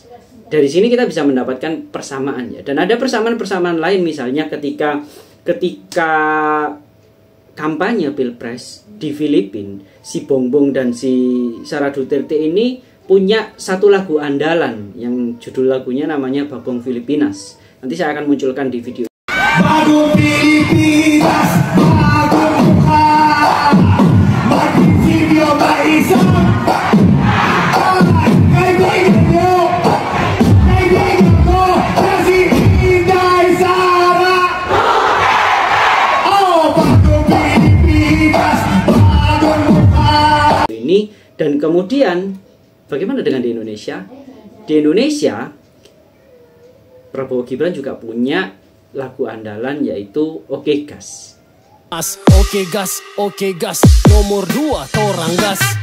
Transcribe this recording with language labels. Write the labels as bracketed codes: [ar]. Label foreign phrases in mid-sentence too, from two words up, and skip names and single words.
[id] Dari sini kita bisa mendapatkan persamaannya. Dan ada persamaan-persamaan lain, misalnya ketika kampanye Pilpres di Filipina, si Bongbong dan si Sara Duterte ini punya satu lagu andalan yang judul lagunya namanya Bagong Filipinas. Nanti saya akan munculkan di video. [tl] Bagong Filipinas, bagong buhay, magprinsipyo ba isang kaibigan nyo, kaibigan ko na si Inday Sara. Oh, Bagong Filipinas, bagong buhay. [id] Ini dan kemudian bagaimana dengan di Indonesia? Di Indonesia, Prabowo Gibran juga punya lagu andalan yaitu Oke Gas. Oke gas, nomor 2 torang gas.